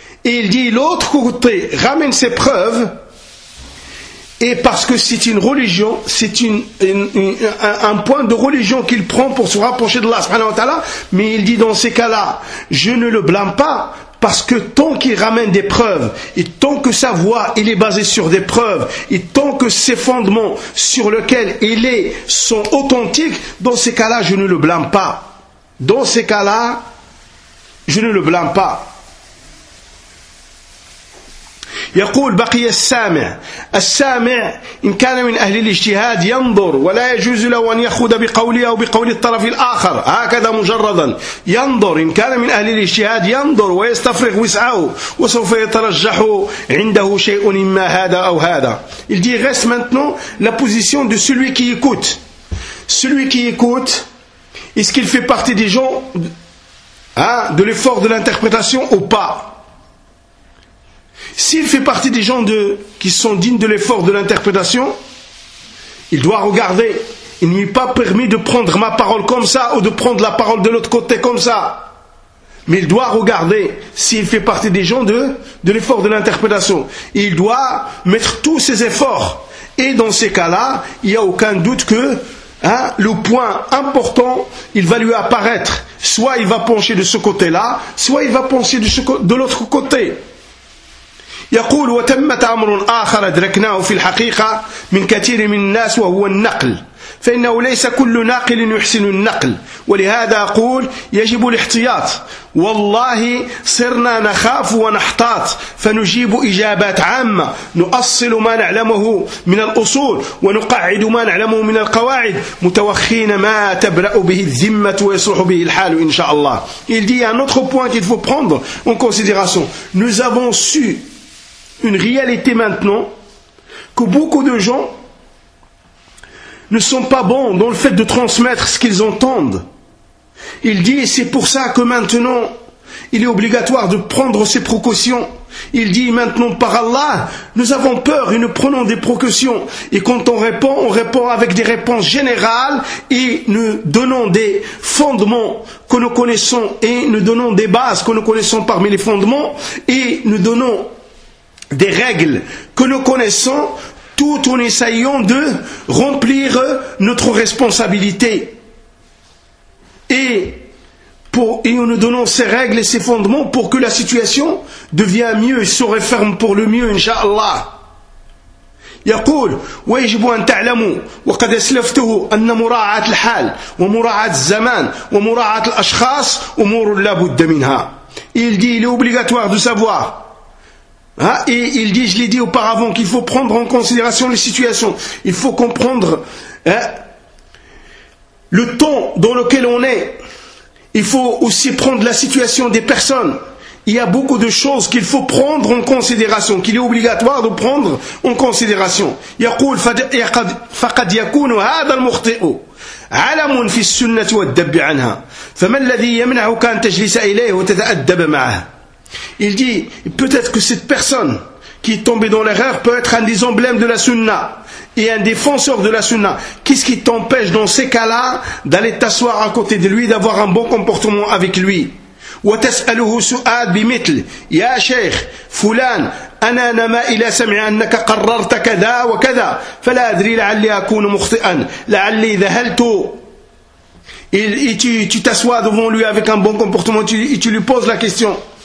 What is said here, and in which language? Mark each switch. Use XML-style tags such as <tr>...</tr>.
<fr>Et il dit, l'autre côté ramène ses preuves, et parce que c'est une religion, c'est un point de religion qu'il prend pour se rapprocher de Allah, mais il dit dans ces cas-là, je ne le blâme pas, parce que tant qu'il ramène des preuves, et tant que sa voix il est basée sur des preuves, et tant que ses fondements sur lesquels il est sont authentiques, dans ces cas-là, je ne le blâme pas. Dans ces cas-là, je ne le blâme pas.</fr> <ar>يقول بقي السامع السامع إن كان من أهل الاجتهاد ينظر ولا يجوز له أن يخوض بقوله أو بقول الطرف الآخر هكذا مجردا ينظر إن كان من أهل الاجتهاد ينظر ويستفرغ وسعه وسوف يترجح عنده شيء إما هذا أو هذا.</ar> <fr>Il dit reste maintenant la position de celui qui écoute. Celui qui écoute, est-ce qu'il fait partie des gens de l'effort de l'interprétation ou pas? S'il fait partie des gens qui sont dignes de l'effort de l'interprétation, il doit regarder. Il ne m'est pas permis de prendre ma parole comme ça ou de prendre la parole de l'autre côté comme ça. Mais il doit regarder s'il fait partie des gens de l'effort de l'interprétation. Et il doit mettre tous ses efforts. Et dans ces cas-là, il n'y a aucun doute que le point important, il va lui apparaître. soit il va pencher de ce côté-là, soit il va pencher de l'autre côté.</fr> <ar>يقول وتمت أمر آخر أدركناه في الحقيقة من كثير من الناس وهو النقل فإنه ليس كل ناقل يحسن النقل ولهذا أقول يجب الاحتياط والله صرنا نخاف ونحتاط فنجيب إجابات عامة نؤصل ما نعلمه من الأصول ونقعد ما نعلمه من القواعد متوخين ما تبرأ به الذمة ويصلح به الحال إن شاء الله.</ar> <fr>Il dit un autre point qu'il faut prendre en considération. Nous avons su une réalité maintenant que beaucoup de gens ne sont pas bons dans le fait de transmettre ce qu'ils entendent. Il dit, c'est pour ça que maintenant, il est obligatoire de prendre ses précautions. Il dit, maintenant, par Allah, nous avons peur et nous prenons des précautions. Et quand on répond avec des réponses générales et nous donnons des fondements que nous connaissons et nous donnons des bases que nous connaissons parmi les fondements et nous donnons des règles que nous connaissons tout en essayant de remplir notre responsabilité. Et en nous donnant ces règles et ces fondements pour que la situation devienne mieux et se referme pour le mieux, Inch'Allah.</fr> <ar>يقول ويجب أن تعلموا وقد أسلفته أن مراعاة الحال ومراعاة الزمان ومراعاة الأشخاص أمور لا بد منها.</ar> <fr>Il dit, il est obligatoire de savoir. Et il dit, je l'ai dit auparavant, qu'il faut prendre en considération les situations. Il faut comprendre le temps dans lequel on est. Il faut aussi prendre la situation des personnes. Il y a beaucoup de choses qu'il faut prendre en considération, qu'il est obligatoire de prendre en considération.</fr> <ar>يقول فقد يكون هذا المخطئ علم في السنة والدب عنها فما الذي يمنعك أن تجلس إليه وتتأدب معه.</ar> <fr>Il dit, peut-être que cette personne qui est tombée dans l'erreur peut être un des emblèmes de la sunna et un défenseur de la sunna. Qu'est-ce qui t'empêche dans ces cas-là d'aller t'asseoir à côté de lui, d'avoir un bon comportement avec lui?</fr> <ar>وتسأله سؤال بمثل يا شيخ فلان أنا نما إلى سمع أنك قررت كذا وكذا فلا أدري لعلي أكون مخطئا لعلي ذهلت.</ar> <fr>Et tu t'assois devant lui avec un bon comportement et tu lui poses la question.</fr>